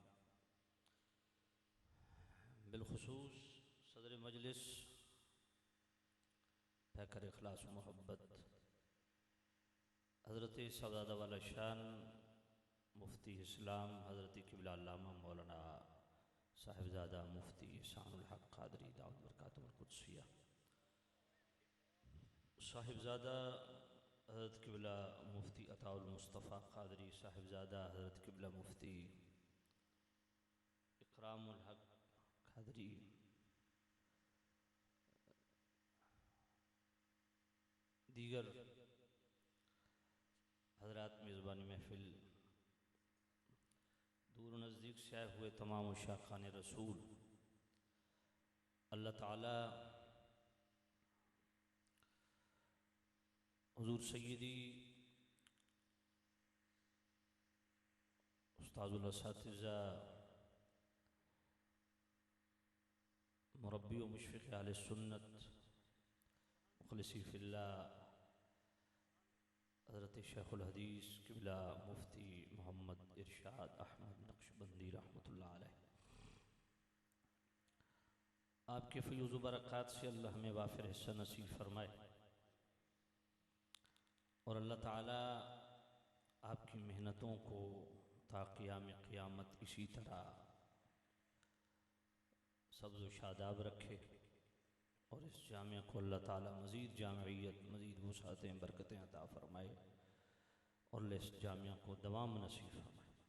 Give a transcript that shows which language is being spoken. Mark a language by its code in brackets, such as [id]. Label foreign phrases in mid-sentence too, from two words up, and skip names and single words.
[ur] بالخصوص صدر مجلس پیکر اخلاص محبت حضرت سوادہ والا شان مفتی اسلام حضرت قبلہ علامہ مولانا صاحبزادہ مفتی احسان الحق قادری داؤد برکاتہ القدسیہ، صاحبزادہ حضرت قبلہ مفتی عطاء المصطفیٰ قادری، صاحبزادہ حضرت قبلہ مفتی اکرام الحق قادری، دیگر حضرات میزبانی محفل, دور نزدیک سے آئے ہوئے تمام عشاقان رسول، اللہ تعالیٰ حضور سیدی استاذ الاساتذہ مربی و مشفق اہل سنت مخلصی فی اللہ حضرت شیخ الحدیث قبلہ مفتی محمد ارشاد احمد نقشبندی رحمۃ اللہ علیہ, آپ کے فیوض برکات سے اللہ ہمیں وافر حصہ نصیب فرمائے اور اللہ تعالیٰ آپ کی محنتوں کو تا قیام قیامت اسی طرح سبز و شاداب رکھے اور اس جامعہ کو اللہ تعالیٰ مزید جامعیت، مزید وسعتیں، برکتیں عطا فرمائے اور اس جامعہ کو دوام نصیب فرمائے.